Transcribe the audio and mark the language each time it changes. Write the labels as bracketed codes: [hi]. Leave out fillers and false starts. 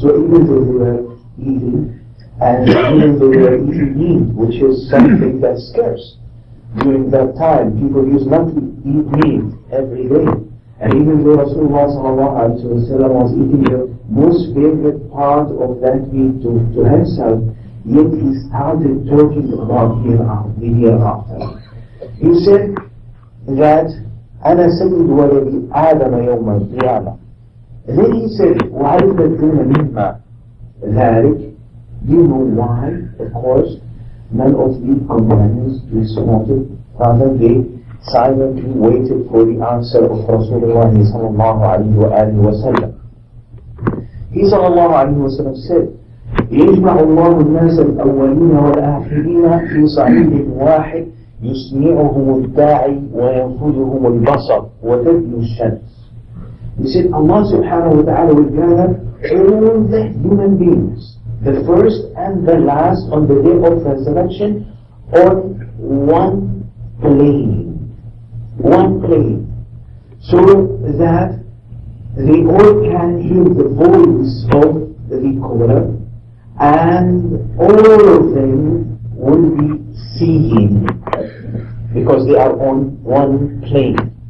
[en] So even though they were eating, and even though they were eating meat, which is something that's scarce during that time, people used not to eat meat every day. And even though Rasulullah ﷺ was eating the most favorite part of that meat to himself, yet he started talking about the hereafter. He said that [ar] أنا سيد ولد آدم يوم القيامة. [en] Then he said, [ar] وهل تدرون مما ذلك? [en] Do you know why? Of course, none of the companions responded. Rather, they silently waited for the answer of Rasulullah sallallahu alayhi wa sallam. He sallallahu alayhi wa sallam said, [ar] يجمع الله الناس الأولين والآخرين في صعيد واحد يسمعهم الداعي وينفذهم البصر وتدنو الشمس. [en] He said Allah subhanahu wa ta'ala will gather all the human beings, the first and the last, on the day of resurrection on one plane, so that they all can hear the voice of the caller, and all of them will be seeing because they are on one plane.